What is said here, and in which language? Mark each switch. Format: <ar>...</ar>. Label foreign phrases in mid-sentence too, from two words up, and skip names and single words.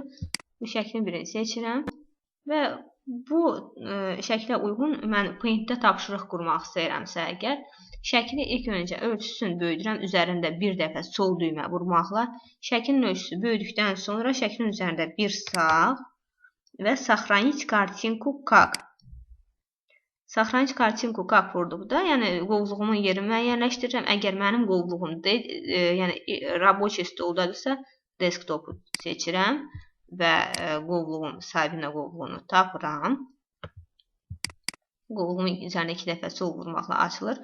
<az>Bu şəklin birini seçirəm və bu şəklə uyğun mən Paintdə tapşırıq qurmaq istəyirəmsə əgər, şəkli ilk öncə ölçüsünü böyüdürəm, üzərində bir dəfə sol düymə vurmaqla, şəklin ölçüsü böyüdükdən sonra şəklin üzərində bir sağ və</az> <ru>Сохранить картинку как. Сохранить картинку как</ru> <az>vurduqda, yəni qovluğumun yerini müəyyənləşdirirəm. Əgər mənim qovluğum yəni rəboçi stoldadırsa, desktopu seçirəm və qovluğun, sahibinə qovluğunu tapıram. Qovluğun üzərində 2 dəfə sol vurmaqla açılır.</az>